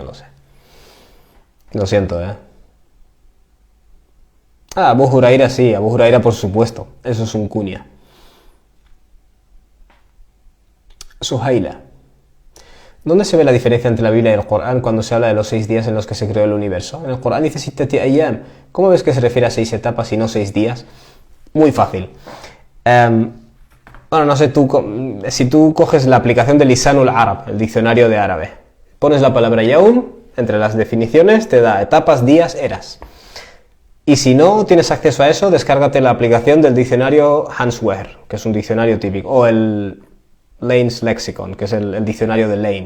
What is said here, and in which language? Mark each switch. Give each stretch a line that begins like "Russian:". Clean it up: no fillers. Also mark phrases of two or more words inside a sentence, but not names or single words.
Spanish: Lo siento, Abu Huraira sí, Abu Huraira por supuesto, eso es un kunya. Suhaila. ¿Dónde se ve la diferencia entre la Biblia y el Corán cuando se habla de los 6 días en los que se creó el universo? En el Corán dice
Arabic: ستة أيام.
Spanish: ¿Cómo ves que se refiere a 6 etapas y no 6 días? Muy fácil. Bueno, no sé, si tú coges la aplicación de Lisanul Arab, el diccionario de árabe, pones la palabra yaum, entre las definiciones te da etapas, días, eras. Y si no tienes acceso a eso, descárgate la aplicación del diccionario Hanswehr, que es un diccionario típico, o el Lane's Lexicon, que es el diccionario de Lane.